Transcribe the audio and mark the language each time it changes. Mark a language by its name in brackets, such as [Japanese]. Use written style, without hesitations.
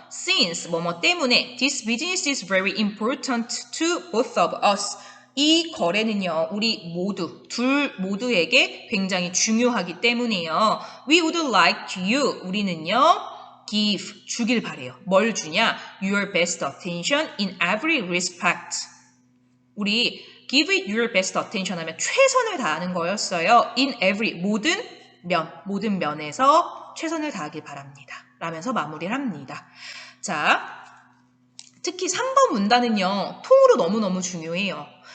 [English] Since, [Korean] 뭐뭐 때문에, [English] this business is very important to both of us. [Korean] 이 거래는요, 우리 둘 모두에게 굉장히 중요하기 때문에요. [English] We would like you, [Korean] 우리는요, [English] give, [Korean] 주길 바래요. 뭘 주냐? [English] Your best attention in every respect. [Korean] 우리 [English] give it your best attention [Korean] 하면 최선을 다하는 거였어요. [English] In every, [Korean] 모든 면에서 최선을 다하길 바랍니다. 라면서 마무리를 합니다. 자, 특히 3번 문단은요, 통으로 너무너무 중요해요.